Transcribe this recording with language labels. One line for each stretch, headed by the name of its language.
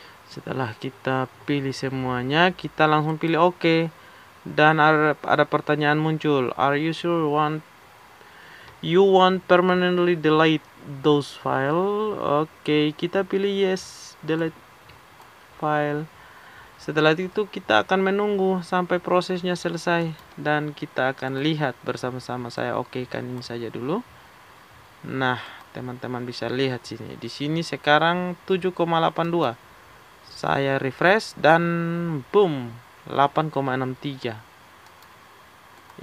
Indonesian: Setelah kita pilih semuanya, kita langsung pilih OK. Dan ada pertanyaan muncul,
English: are you sure you want permanently delete those file?
Indonesian: Oke, kita pilih
English: yes, delete file.
Indonesian: Setelah itu kita akan menunggu sampai prosesnya selesai dan kita akan lihat bersama-sama. Saya kan ini saja dulu. Nah, teman-teman bisa lihat sini. Di sini sekarang 7,82. Saya refresh dan boom, 8,63.